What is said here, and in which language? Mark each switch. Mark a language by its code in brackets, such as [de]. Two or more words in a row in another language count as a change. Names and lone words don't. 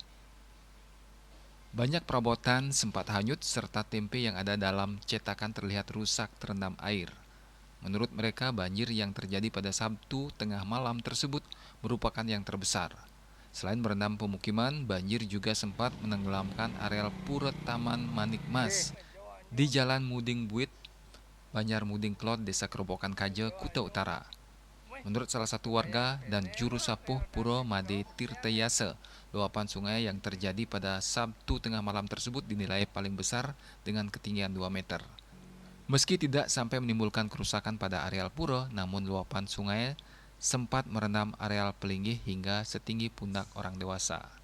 [id] Banyak perabotan sempat hanyut serta tempe yang ada dalam cetakan terlihat rusak terendam air. Menurut mereka, banjir yang terjadi pada Sabtu tengah malam tersebut merupakan yang terbesar. Selain merendam pemukiman, banjir juga sempat menenggelamkan areal Pura Taman Manik Mas di Jalan Muding Buit, Banjarmuding Cloud, Desa Kerobokan Kaje, Kuta Utara. Menurut salah satu warga dan juru sapuh Pura Made Tirtayase, luapan sungai yang terjadi pada Sabtu tengah malam tersebut dinilai paling besar dengan ketinggian 2 meter. Meski tidak sampai menimbulkan kerusakan pada areal pura, namun luapan sungai sempat merendam areal pelinggih hingga setinggi pundak orang dewasa.